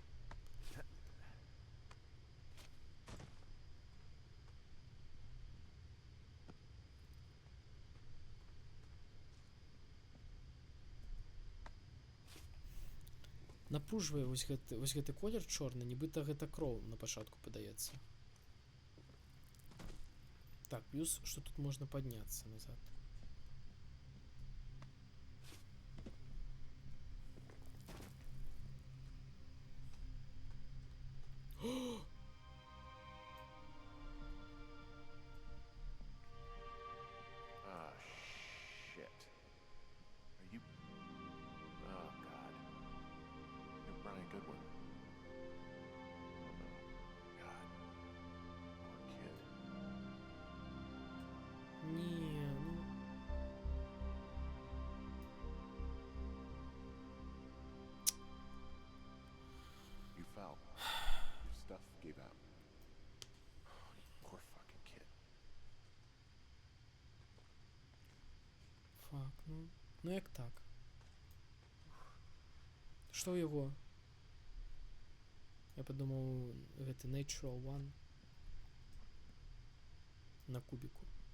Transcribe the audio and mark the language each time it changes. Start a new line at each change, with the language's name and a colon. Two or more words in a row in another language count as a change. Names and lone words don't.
Belarusian: Напружвае вось гэты колер чорны, нібыта гэта кроў на пачатку падаецца. Так, плюс, што тут можна падняцца назад.
English: Ah, shit. Are you... Oh, God. You're Brian Goodwin. God. Poor kid.
Belarusian: Не, ну...
English: You fell. Your stuff gave out. Poor fucking kid.
Belarusian: Фак, ну... Ну як так? Што ў яго? Я падумаў, гэты Natural One на кубіку.